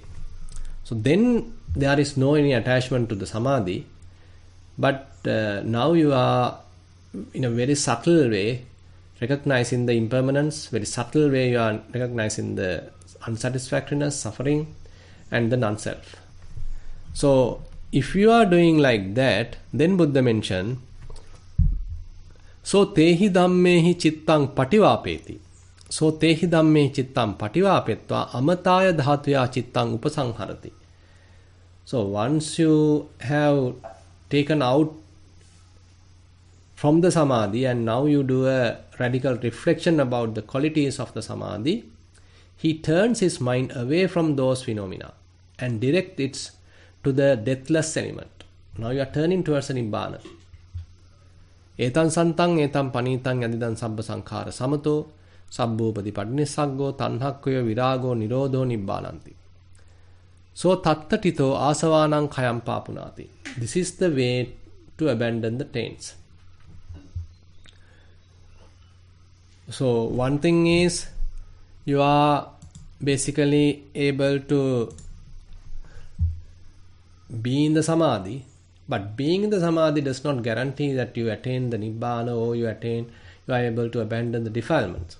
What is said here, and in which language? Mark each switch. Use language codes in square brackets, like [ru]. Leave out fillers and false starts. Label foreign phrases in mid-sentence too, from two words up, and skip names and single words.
[en] So then there is no any attachment to the samadhi, but now you are in a very subtle way recognizing the impermanence, very subtle way you are recognizing the unsatisfactoriness, suffering, and the non-self. So if you are doing like that, then Buddha mentioned, [pi] so tehi dhammehi cittang pativapeti. So tehi dhammehi cittang pativapetva amataya dhatuya cittang upasanharati. [en] So once you have taken out from the samadhi and now you do a radical reflection about the qualities of the samadhi, he turns his mind away from those phenomena and directs it to the deathless element. Now you are turning towards a nibbana. [pi] Etan santang etan panitang yadidan sabba sankhara samato sabbopadi padnissaggo tanhakkoyo virago nirodho nibbananti. So tattatito asavanang khayam papunati. [en] This is the way to abandon the taints. So one thing is, you are basically able to be in the samadhi, but being in the samadhi does not guarantee that you attain the nibbana or you are able to abandon the defilements.